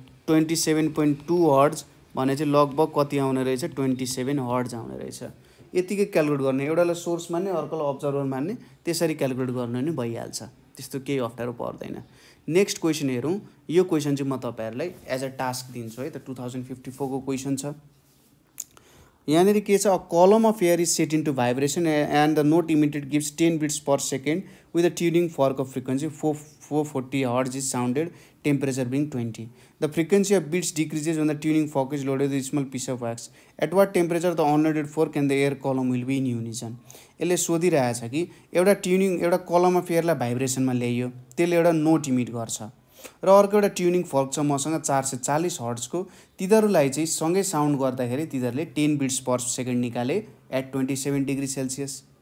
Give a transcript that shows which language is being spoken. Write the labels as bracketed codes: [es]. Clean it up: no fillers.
[ne] 27.2 hertz भने चाहिँ लगभग कति आउने रहेछ 27 हर्ट्ज आउने रहेछ यतिकै क्याल्कुलेट गर्ने एउटालाई सोर्स मान्ने अर्कोलाई अब्जर्भर मान्ने त्यसरी क्याल्कुलेट गर्नु नि भइहाल्छ त्यस्तो केही अप्ठ्यारो पर्दैन नेक्स्ट क्वेसन हेरौँ यो क्वेसन चाहिँ म तपाईहरुलाई [en] as a task [ne] दिन्छु है त 2054 को क्वेसन छ यहाँनिर के छ [en] A column of air is set into vibration and the note emitted gives 10 beats per second with a tuning fork of frequency 440 hertz is sounded temperature being 20. The frequency of beats decreases when the tuning fork is loaded with a small piece of wax. At what temperature the unloaded fork and the air column will be in unison? [ne] यसले सोधिरहेछ कि एउटा tuning एउटा कलम of एयरलाई भाइब्रेसनमा ल्याइयो त्यसले एउटा note emit गर्छ र अर्को एउटा ट्युनिङ फर्क छ मसँग 440 हर्ट्जको तिनीहरूलाई चाहिँ सँगै साउन्ड गर्दाखेरि तिनीहरूले 10 बिट्स पर सेकेन्ड निकाले एट 27 डिग्री सेल्सियस